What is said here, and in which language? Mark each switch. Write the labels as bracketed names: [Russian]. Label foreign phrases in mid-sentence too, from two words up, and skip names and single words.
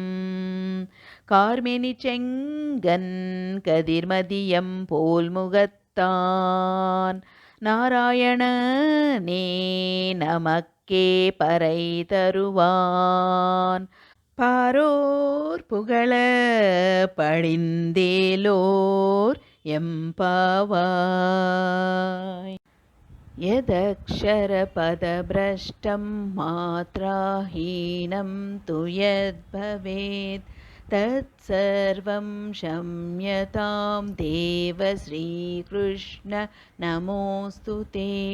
[Tamil] கார்மேனி செங்கன் கதிர்மதியம் போல்முகத்தான் நாராயணனே நமக்கே பறை தருவான் பாரோர் புகழ படிந்தேலோர் எம்பாவாய். [Sanskrit] यदक्षरपदभ्रष्टं मात्राहीनं तु यद्भवेत् तत्सर्वं क्षम्यतां देव श्रीकृष्ण नमोऽस्तु ते.